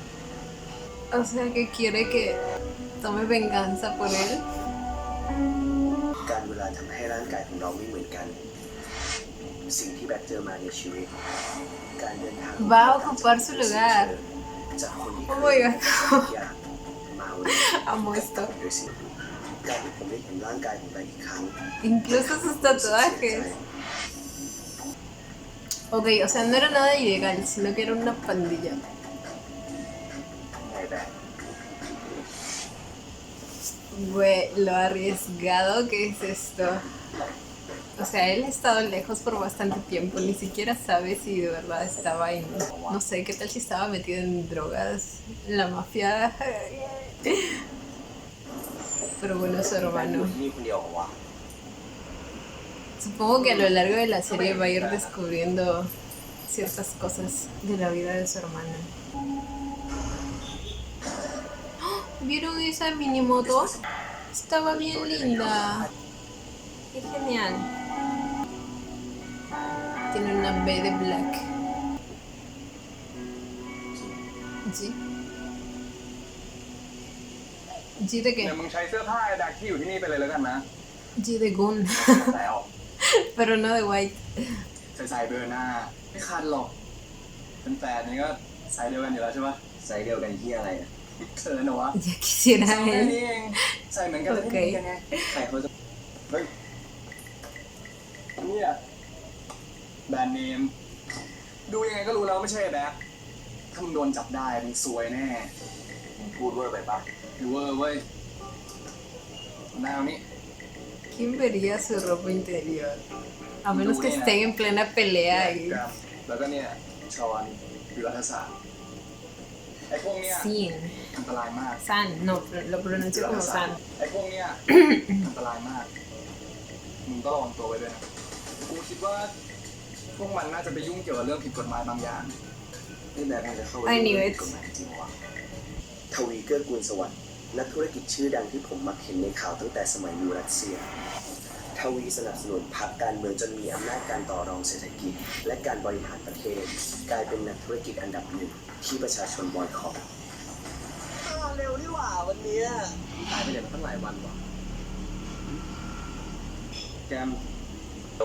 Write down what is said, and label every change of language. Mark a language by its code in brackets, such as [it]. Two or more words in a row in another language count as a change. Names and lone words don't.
[es] O sea que quiere que tome venganza por él. [th] การเวลาทำให้ร่างกายของเราไม่เหมือนกัน สิ่งที่แบ็คเจอมาในชีวิต การเดินทาง [es] Va a ocupar su lugar. [th] จากคนที่เค [en] Oh my [th] ย [en] god. [th] อยากมาวันนี้ [es] Amo esto. [th] โดยสิ่งนี้การที่ผมได้เห็นร่างกายของแบ็คอีกครั้ง [es] Incluso sus tatuajes. Ok, o sea, no era nada ilegal, sino que era una pandilla. [th] ไอ้แบ็ค [es] Güey, lo arriesgado que es esto. O sea, él ha estado lejos por bastante tiempo, ni siquiera sabe si de verdad estaba en... No sé, qué tal si estaba metido en drogas, la mafia... Pero bueno, su [th] แบ็คอยู่ [es] hermano. [th] ที่นี่คนเดียวเหรอวะ [es] Supongo que a lo largo de la serie va a ir descubriendo ciertas cosas de la vida de su hermana. ¡Oh! ¿Vieron esa minimoto? Estaba bien linda. Qué genial. Tiene una B de Black. ¿Sí? ¿G de [th] เดี๋ยว [es] qué? [th] มึงใช้เสื้อผ้าไอ้แบ็คที่อยู่ที่นี่ไปเลยแล้วกันนะ [es] G de Gun. [th] ใส่ออก [es] Pero no de White. [th] ใส่เบอร์หน้า ไม่คันหรอก เป็นแฟนนี่ก็ใส่เดียวกันอยู่แล้วใช่ปะ ไซส์เดียวกันที่อะไรอะ เขินเหรอวะ [es] Ya quisiera [th] ใส่แค่ [es] él. [th] นี้เองใส่เหมือนกันเลย โอเค ไม่ดีกันไง ใครเขาจะ เฮ้ยเนี่ยแบรนด์เนม ดูยังไงก็รู้แล้วว่าไม่ใช่ไอ้แบ็คถ้ามึงโดนจับได้มึงซวยแน่ พูดเวอร์ไปปะ หรือว่าเว้ยหน้านี้ [es] ¿Quién vería su ropa interior? A menos que estén en plena pelea [th] แก [es] y... [th] รมแล้วก็เนี่ยชอนวิรัฐศาสตร์ไอ้พวกเนี้ย [es] Sin. [th] อันตรายมาก [es] San, no, lo pronuncio como San. [th] ไอ้พวกเนี้ย อันตรายมากมึงก็ระวังตัวไว้ด้วยนะกูคิดว่าพวกมันน่าจะไปยุ่งเกี่ยวกับเรื่องผิดกฎหมายบางอย่าง นี่แบกมันจะเข้าไป [en] I knew [th] ใน [en] it [th] กฎหมายจริงวะทวีเกื้อกูลสวัสดิ์นักธุรกิจชื่อดังที่ผมมักเห็นในข่าวตั้งแต่สมัยอยู่รัสเซีย ทวีสนับสนุนพรรคการเมืองจนมีอำนาจการต่อรองเศรษฐกิจ และการบริหารประเทศ กลายเป็นนักธุรกิจอันดับหนึ่งที่ประชาชนบอยคอตเร็วนี่หว่าวันนี้หายไปไหนมาตั้งหลายวันวะแกมตัว